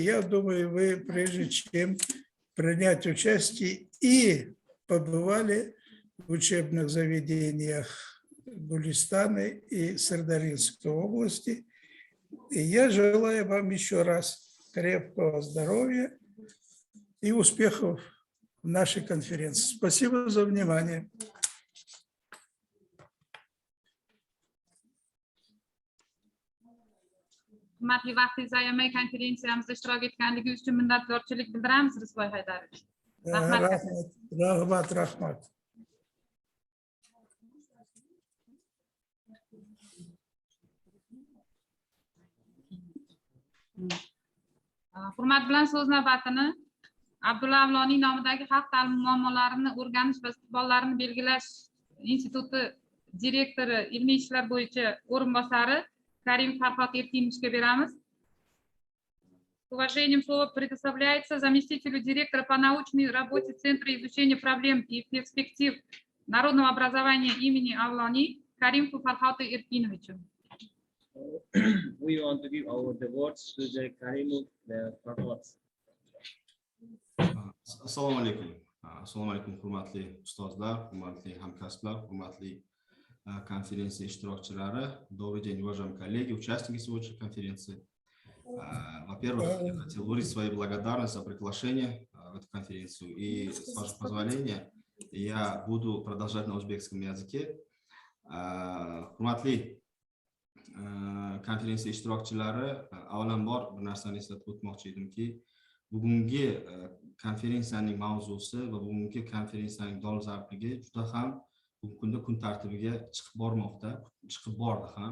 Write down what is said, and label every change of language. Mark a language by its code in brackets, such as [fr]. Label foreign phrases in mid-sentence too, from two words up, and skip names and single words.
[ru] Я думаю, вы, прежде чем принять участие, и побывали в учебных заведениях Гулистана и Сырдарьинской области. И я желаю вам еще раз крепкого здоровья и успехов в нашей конференции. Спасибо за внимание. [uz] Hurmatli vaqtingizni ayamay konferensiyamizda ishtirok etganligingiz uchun minnatdorchilik bildiramiz, Rizvoy Haydarovich. Rahmat. Hurmat bilan so'z navbatini Abdulla Avloniy nomidagi xalq ta'limi muammolarini o'rganish va istiqbollarini belgilash instituti direktori, ilmiy ishlar bo'yicha o'rinbosari Karim Farhod Erkinovичga beramiz. [ru] С уважением слово предоставляется заместителю директора по научной работе Центра изучения проблем и перспектив народного образования имени Авлони Кариму Фархату Эркиновичу. [en] We want to give the words to the Karim Farhod. [uz] Assalomu alaykum. Assalomu alaykum hurmatli ustozlar, hurmatli hamkasblar, hurmatli конференции ishtirokchilari. [ru] Добрый день, уважаемые коллеги, участники сегодняшней конференции. Во-первых, я хотел выразить свою благодарность за приглашение в эту конференцию. И, с вашего позволения, я буду продолжать на узбекском языке. [uz] Hurmatli konferensiya ishtirokchilari, avvalambor bir narsani eslatib o'tmoqchi edimki, bugungi konferensiyaning mavzusi va bugungi konferensiyaning dolzarbligi juda ham bugungi kunda kun tartibiga chiqib bordi ham.